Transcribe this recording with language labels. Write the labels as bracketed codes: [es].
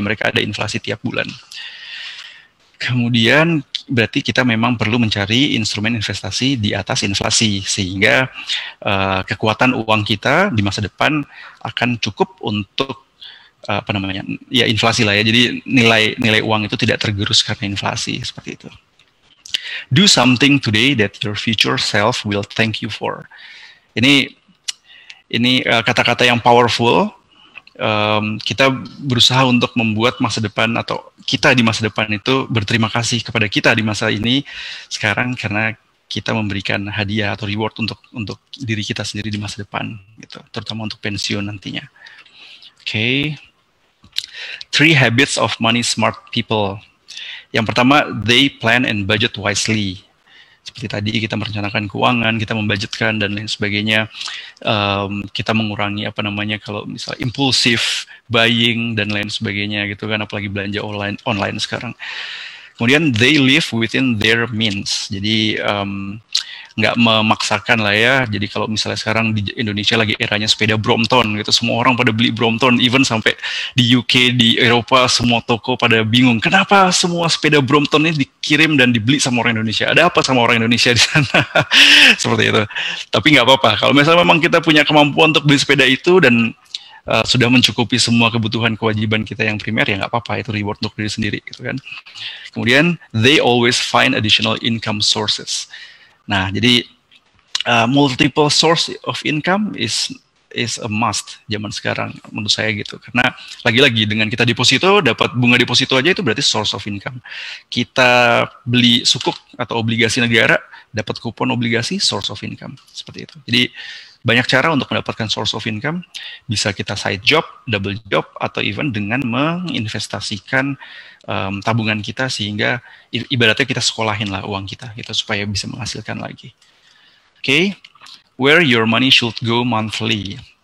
[id] Mereka ada inflasi tiap bulan. Kemudian berarti kita memang perlu mencari instrumen investasi di atas inflasi sehingga kekuatan uang kita di masa depan akan cukup untuk inflasi lah ya. Jadi nilai uang itu tidak tergerus karena inflasi seperti itu. [en] Do something today that your future self will thank you for. [id] Ini kata-kata yang powerful. Kita berusaha untuk membuat masa depan atau kita di masa depan itu berterima kasih kepada kita di masa ini sekarang karena kita memberikan hadiah atau reward untuk diri kita sendiri di masa depan, gitu, terutama untuk pensiun nantinya. Oke. [en] 3 habits of money smart people. [id] Yang pertama, [en] they plan and budget wisely. [id] Seperti tadi kita merencanakan keuangan, kita membudgetkan dan lain sebagainya. Kita mengurangi kalau misalnya impulsif buying dan lain sebagainya gitu kan, apalagi belanja online sekarang. [en] Kemudian they live within their means. [id] Jadi nggak memaksakan lah ya. Jadi kalau misalnya sekarang di Indonesia lagi eranya sepeda Brompton gitu, semua orang pada beli Brompton, even sampai di UK, di Eropa, semua toko pada bingung. Kenapa semua sepeda Brompton ini dikirim dan dibeli sama orang Indonesia? Ada apa sama orang Indonesia di sana? Seperti itu. Tapi nggak apa-apa. Kalau misalnya memang kita punya kemampuan untuk beli sepeda itu dan sudah mencukupi semua kebutuhan kewajiban kita yang primer, ya nggak apa-apa, itu reward untuk diri sendiri gitu kan. [en] Kemudian they always find additional income sources. [id] Nah, jadi [en] multiple source of income is a must [id] zaman sekarang menurut saya gitu. Karena lagi-lagi dengan kita deposito dapat bunga deposito aja itu berarti source of income. Kita beli sukuk atau obligasi negara dapat kupon obligasi, source of income seperti itu. Jadi banyak cara untuk mendapatkan source of income, bisa kita side job, double job, atau even dengan menginvestasikan tabungan kita sehingga ibaratnya kita sekolahin lah uang kita gitu, supaya bisa menghasilkan lagi. [en] Oke, where your money should go monthly.